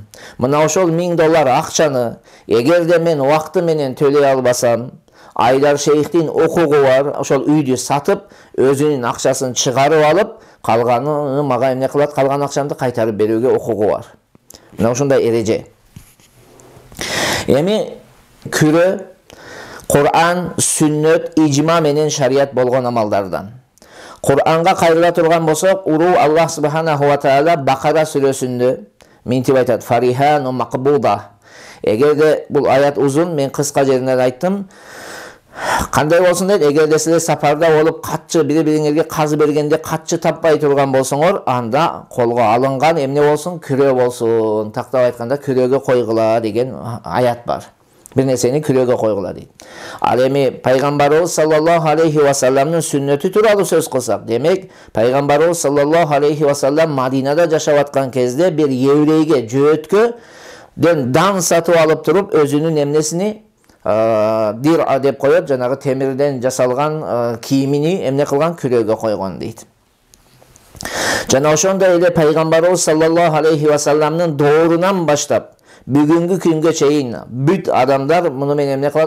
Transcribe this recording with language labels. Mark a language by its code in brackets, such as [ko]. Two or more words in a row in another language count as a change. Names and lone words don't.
[ky] Мына ошол $1000 акчаны эгерде мен убакты менен төлөй албасам, Айдар Шейхтин укугу бар, ошол үйдү сатып, өзүнүн акчасын чыгарып алып, калганын мага эмне кылат, калган акчамды кайтарып берүүгө укугу бар. Мына ушундай эреже. Эми күрөө Кур'ан, сүннөт, ижма менен шарият болгон амалдардан. Куранга кайрыла турган болсок, [ar] الله سبحانه وتعالى [ky] Bakara сүрөсүндө мынтип айтат: [ar] "فرهان مقبوضة." [ky] Эгерде бул аят узун, мен кыска жеринен айттым. Кандай болсун дейт, эгерде силер сапарда болуп катчы бири-бириңерге казы бергенде катчы таппай турган болсоңор, анда колго алынган эмне болсун? Күрөө болсун. Тактап айтканда күрөөгө койгула деген аят бар. Бир нерсени күрөөгө койгула дейт. Ал эми пайгамбарыбыз [ar] صلى الله عليه وسلم [ky] сүннөтү тууралуу сөз кылсак, демек пайгамбарыбыз [ar] صلى الله عليه وسلم [ky] Мадинада жашап аткан кезде бир еврейге, жөөткөдөн дан сатып алып туруп, өзүнүн эмнесини дир деп коет, жанагы темирден жасалган кийимини эмне кылган? Күрөөгө койгон дейт. Жана ошондой эле пайгамбарыбыз [ar] صلى الله عليه وسلم [ky] доорунан баштап бүгүнгү күнгө чейин бүт адамдар муну менен эмне кылат?